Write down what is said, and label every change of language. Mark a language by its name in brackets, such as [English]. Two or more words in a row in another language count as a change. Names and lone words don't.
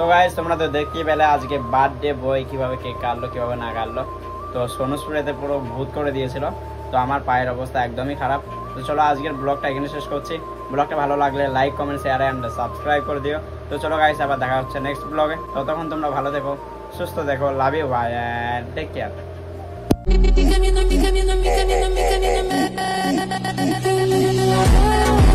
[Bangla] গাইস তোমরা তো দেখতেই পেলে আজকে [English] birthday boy [Bangla] কিভাবে কেক কাটলো কিভাবে না কাটলো। তো সোনু স্প্রেতে পুরো ভূত করে দিয়েছিল। তো আমার পায়ের অবস্থা একদমই খারাপ। তো চলো আজকের ব্লগটা এখানে শেষ করছি। ব্লগটা ভালো লাগলে [English] like comment share and subscribe [Bangla] করে দিও। তো চলো গাইস আবার দেখা হচ্ছে [English] next blog. [Bangla] ততক্ষণ তোমরা ভালো থেকো, সুস্থ দেখো, [English] love you bye and take care. [Spanish] Mi camino, mi camino, mi camino, mi camino, mi camino.